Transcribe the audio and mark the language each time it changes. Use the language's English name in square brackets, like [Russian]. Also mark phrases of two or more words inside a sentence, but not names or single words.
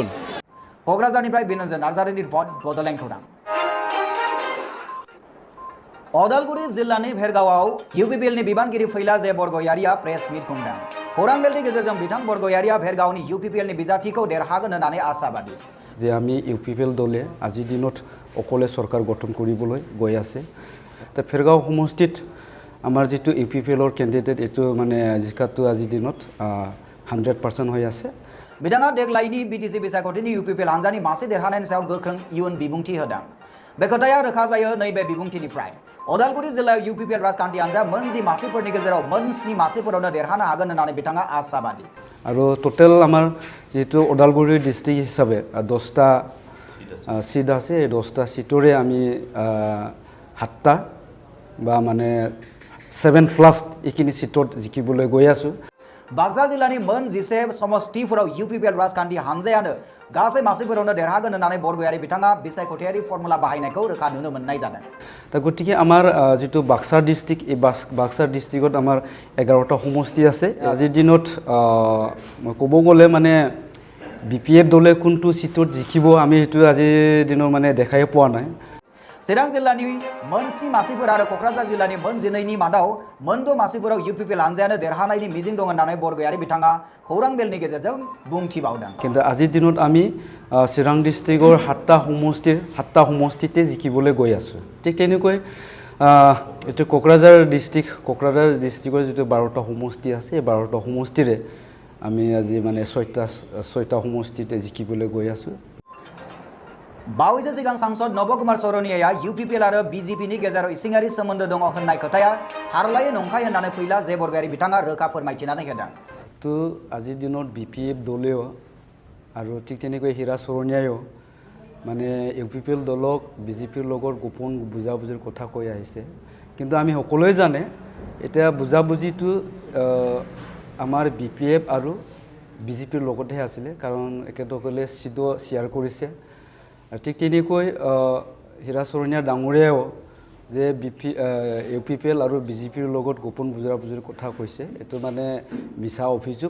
[Bodo] क'क्राझारनिफ्राय बिनोजन नार्जारिनि रिपर्ट बड'लेण्ड खौरां। अदालगुरि जिल्लानि भेरगावआव इउपिपिएलनि बिबानगिरि फैलाजे बरगयारिया [English] press meet [Bodo] खुंदों। खौरां मेलनि गेजेरजों बिथां बरगयारिया भेरगावनि इउपिपिएलनि बिजाथिखौ देरहागोन होननानै आशाबादि। [Assamese] যে আমি ইউপিপিএল দলে আজিৰ দিনত অকলে চৰকাৰ গঠন কৰিবলৈ গৈ আছে তো ফেৰগাঁও সমষ্টিত আমাৰ যেটো ইউপিপিএলৰ কেণ্ডিডেট এটো মানে জিকাটো আজিৰ দিনত 100% হৈ আছে। [Bodo] बिथाङा देग्लायनि बिटिसि बिसायख'थिनि इउपिपिएल हानजानि मासे देरहानायनि सायाव गोख्रों इयुन बिबुंथि होदों। बे खोथाया रोखा जायो नैबे बिबुंथिनिफ्राय अदालगुरि जिल्लायाव इउपिपिएल राजखान्थि हानजा मोन 10 मासिफोरनि गेजेराव मोन 7 मासिफोरावनो देरहानो हागोन होननानै बिथाङा आशाबादि। [Assamese] আৰু টোটেল আমাৰ যেটো ওদালগুৰি ডিস্ট্ৰিক্ট হিচাপে 10টা সিট আছে 10টা সিটৰে আমি 7টা বা মানে 7+ এইখিনি সিটত জিকিবলৈ গৈ আছো। [Bodo] बाक्सा जिल्लानि मोन 11 समष्टिफोराव इउपिपिएल राजखान्थि हानजायानो गासै मासिफोरावनो देरहागोन होननानै बरगयारि बिथाङा बिसायख'थियारि फर्मुला बाहायनायखौ रोखा नुनो मोननाय जादों। [Assamese] दा গতিকে আমাৰ যেটো বাক্সা ডিস্ট্ৰিক্ট এই বাক্সা ডিস্ট্ৰিক্টত আমাৰ 11টা সমষ্টি আছে। আজিৰ দিনত ক'ব গ'লে মানে বিপিএফ দলে কোনটো সিটত জিকিব আমি হেতু আজিৰ দিনৰ মানে দেখাই পোৱা নাই। [Bodo] चिरां जिल्लानि मोन 7 मासिफोर आरो क'क्राझार जिल्लानि मोन 12नि मादाव मोन 6 मासिफोराव इउपिपिएल हानजायानो देरहानायनि मिजिं दं होननानै बरगयारि बिथाङा खौरां मेलनि गेजेरजों बुंथिबावदों। [Assamese] কিন্তু আজিৰ दिনত আমি চিৰাং ডিস্ট্ৰিক্টৰ 7টা সমষ্টিতে জিকিবলৈ গৈ আছো। ঠিক তেনেকৈ এটো কোকৰাঝাৰ ডিস্ট্ৰিক্টৰ যেটো 12টা সমষ্টি আছে এই 12টা সমষ্টিৰে আমি আজি মানে 6টা সমষ্টিতে জিকিবলৈ গৈ আছো। [Bodo] बावैसो सिगां सांसद नबकुमार सरनिया इउपिपिएल आरो बिजेपिनि गेजेराव इसिङारि सोमोन्दो दङ होननाय खोथाया थारलायै नंखाय होननानै फैलाजे बरगयारि बिथाङा रोखा फोरमायथिनानै होदों। [Assamese] तो আজিৰ दिনত बिपिएफ दलेও আৰু ঠিক তেনেকৈ হীৰা চৰণীয়ায়ো মানে ইউপিপিএল দলক বিজেপিৰ লগত গোপন বুজাবুজিৰ কথা কৈ আহিছে কিন্তু আমি সকলোৱে জানে এতিয়া বুজাবুজিটো আমাৰ বিপিএফ আৰু বিজেপিৰ লগতহে আছিলে কাৰণ একেদৰে সিটো শ্বেয়াৰ কৰিছে ঠিক তেনেকৈ হীৰা চৰণীয়া ডাঙৰীয়াও যে ইউপিপিএল আৰু বিজেপিৰ লগত গোপন বুজাবুজিৰ কথা কৈছে এইটো মানে মিছা অভিযোগ